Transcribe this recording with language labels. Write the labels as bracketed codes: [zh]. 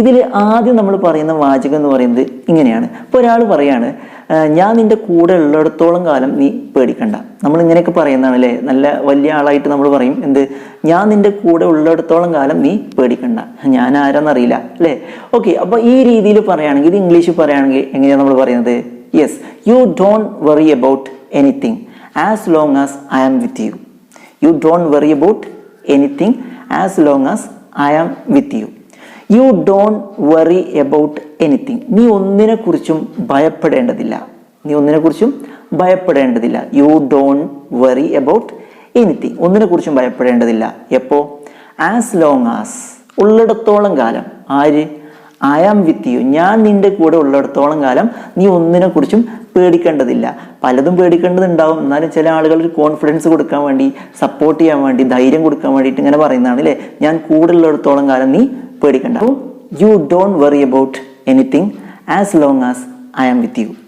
[ml] ഇതിൽ ആദ്യം നമ്മൾ പറയുന്ന വാചകം എന്ന് പറയുന്നത് ഇങ്ങനെയാണ്. ഇപ്പോൾ ഒരാൾ പറയാണ്, ഞാൻ നിൻ്റെ കൂടെ ഉള്ളിടത്തോളം കാലം നീ പേടിക്കണ്ട. നമ്മൾ ഇങ്ങനെയൊക്കെ പറയുന്നതാണ് അല്ലേ? നല്ല വലിയ ആളായിട്ട് നമ്മൾ പറയും എന്ത്, ഞാൻ നിൻ്റെ കൂടെ ഉള്ളിടത്തോളം കാലം നീ പേടിക്കണ്ട. ഞാൻ ആരാന്നറിയില്ല അല്ലേ? ഓക്കെ, അപ്പോൾ ഈ രീതിയിൽ പറയുകയാണെങ്കിൽ, ഇത് ഇംഗ്ലീഷിൽ പറയുകയാണെങ്കിൽ എങ്ങനെയാണ് നമ്മൾ പറയുന്നത്? [en] Yes, you don't worry about anything as long as I am with you. You don't worry about anything as long as I am with you. You don't worry about anything. [ml] നീ ഒന്നിനെ കുറിച്ചും ഭയപ്പെടേണ്ടതില്ല. നീ ഒന്നിനെ കുറിച്ചും ഭയപ്പെടേണ്ടതില്ല. [en] You don't worry about anything. [ml] ഒന്നിനെ കുറിച്ചും ഭയപ്പെടേണ്ടതില്ല. എപ്പോ? [en] as long as, [ml] ഉള്ളിടത്തോളം കാലം. ആര്? [en] I am with you. [ml] ഞാൻ നിന്റെ കൂടെ ഉള്ളിടത്തോളം കാലം നീ ഒന്നിനെ കുറിച്ചും പേടിക്കേണ്ടതില്ല. പലതും പേടിക്കേണ്ടതുണ്ടാവും, എന്നാലും ചില ആളുകൾ ഒരു കോൺഫിഡൻസ് കൊടുക്കാൻ വേണ്ടി, സപ്പോർട്ട് ചെയ്യാൻ വേണ്ടി, ധൈര്യം കൊടുക്കാൻ വേണ്ടിയിട്ട് ഇങ്ങനെ പറയുന്നതാണ് അല്ലേ? ഞാൻ കൂടെ ഉള്ളിടത്തോളം കാലം നീ പേടിക്കണ്ട. [en] You don't worry about anything as long as I am with you.